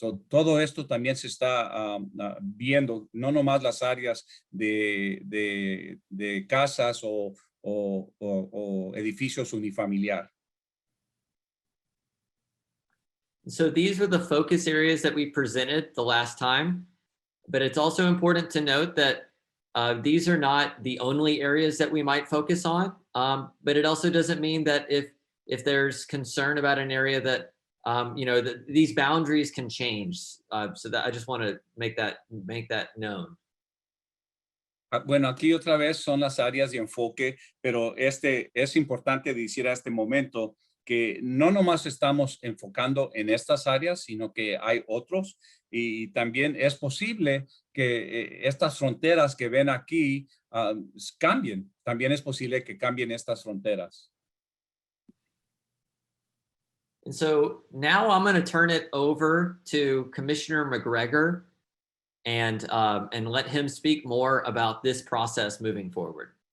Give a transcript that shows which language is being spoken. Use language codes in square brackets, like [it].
[es] Todo esto también se está viendo, no nomás las áreas de casas o edificios unifamiliar. [en] So these were the focus areas that we presented the last time, but it's also important to note that these are not the only areas that we might focus on, but it also doesn't mean that if there's concern about an area that, these boundaries can change. So that I just want to make that known. [es] Bueno, aquí otra vez son las áreas de enfoque, pero es importante decir a este momento que no nomás estamos enfocando en estas áreas, sino que hay otros, y también es posible que estas fronteras que ven aquí cambien. También es posible que cambien estas fronteras. [en] And so now I'm going to turn it over to Commissioner McGregor and let him speak more about this process moving forward.